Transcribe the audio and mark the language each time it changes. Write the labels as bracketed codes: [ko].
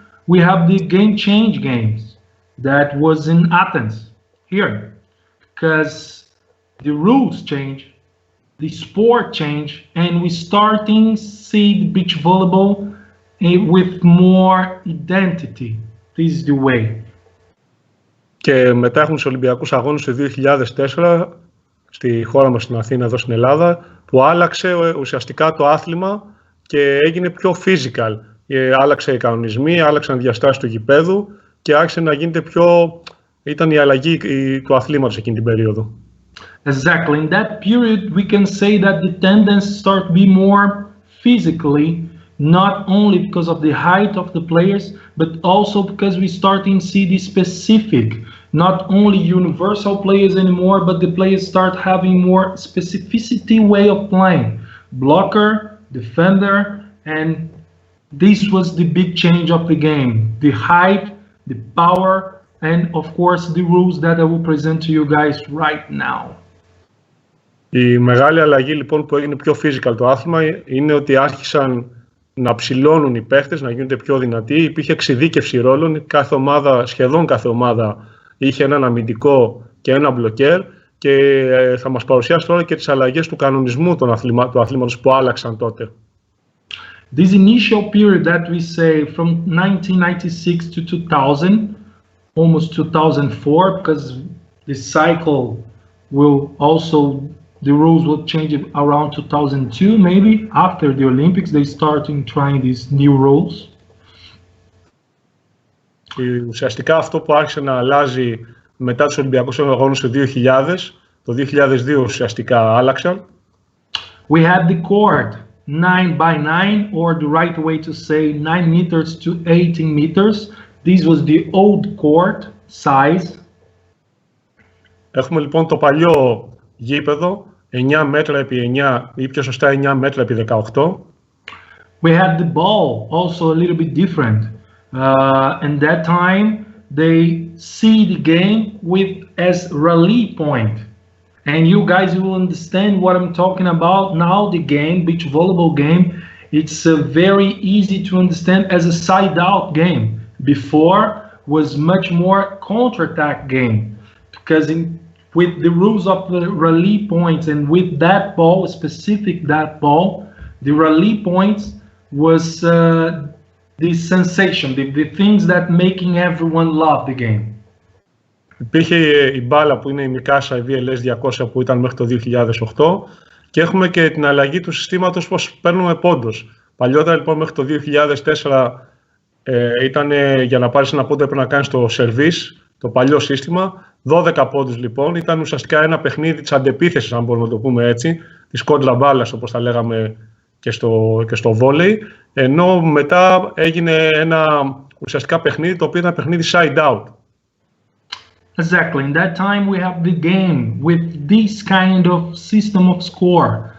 [en] We have the game change games that was in Athens here, because the rules change, the sport change, and we starting see the beach volleyball with more identity. This is the way. [el] Και μετά έχουν τους Ολυμπιακούς Αγώνες του 2004 στη χώρα μας στην Αθήνα, εδώ στην Ελλάδα, που άλλαξε ουσιαστικά το άθλημα και έγινε πιο physical. Άλλαξε οι κανονισμοί, άλλαξαν οι διαστάσεις του γηπέδου και άρχισε να γίνεται πιο... Ήταν η αλλαγή του αθλήματος εκείνη την περίοδο. [en] Exactly. In that period, we can say that the tendency start to be more physically, not only because of the height of the players, but also because we starting to see the specific, not only universal players anymore, but the players start having more specificity way of playing. Blocker, defender, and this was the big change of the game. The height, the power, and of course the rules that I will present to you guys right now. [el] Η μεγάλη αλλαγή λοιπόν που έγινε πιο physical το άθλημα είναι ότι άρχισαν να ψηλώνουν οι παίχτες, να γίνονται πιο δυνατοί. Υπήρχε εξειδίκευση ρόλων. Κάθε ομάδα, σχεδόν κάθε ομάδα, είχε έναν αμυντικό και ένα μπλοκέρ. Και θα μας παρουσιάσει τώρα και τις αλλαγές του κανονισμού του αθλήματος που άλλαξαν τότε. [en] This initial period that we say from 1996 to 2000, almost 2004, because the cycle will also, the rules will change around 2002, maybe after the Olympics, they starting trying these new rules. [el] Ουσιαστικά αυτό που άρχισε να αλλάζει μετά τους Ολυμπιακούς Αγώνες το 2000, το 2002 ουσιαστικά άλλαξαν. [en] We had the court 9x9, or the right way to say 9 meters to 18 meters. This was the old court size. [el] Έχουμε λοιπόν το παλιό γήπεδο, 9 μέτρα επί 9 ή πιο σωστά 9 μέτρα επί 18. [en] We had the ball also a little bit different. And that time they see the game with as rally point. And you guys will understand what I'm talking about now. The game, beach volleyball game, it's very easy to understand as a side-out game. Before was much more counter-attack game, because with the rules of the rally points and with that ball, specific that ball, the rally points was the sensation, the things that making everyone love the game. [el] Υπήρχε η μπάλα που είναι η Mikasa, η VLS 200 που ήταν μέχρι το 2008 και έχουμε και την αλλαγή του συστήματος πως παίρνουμε πόντους. Παλιότερα λοιπόν μέχρι το 2004 ήταν για να πάρεις ένα πόντο έπρεπε να κάνεις το σερβίς, το παλιό σύστημα. 12 πόντους λοιπόν, ήταν ουσιαστικά ένα παιχνίδι της αντεπίθεσης, αν μπορούμε να το πούμε έτσι, της κόντρα μπάλας όπως τα λέγαμε και στο βόλεϊ, ενώ μετά έγινε ένα ουσιαστικά παιχνίδι το οποίο ήταν παιχνίδι side out. [en] Exactly. In that time we have the game with this kind of system of score.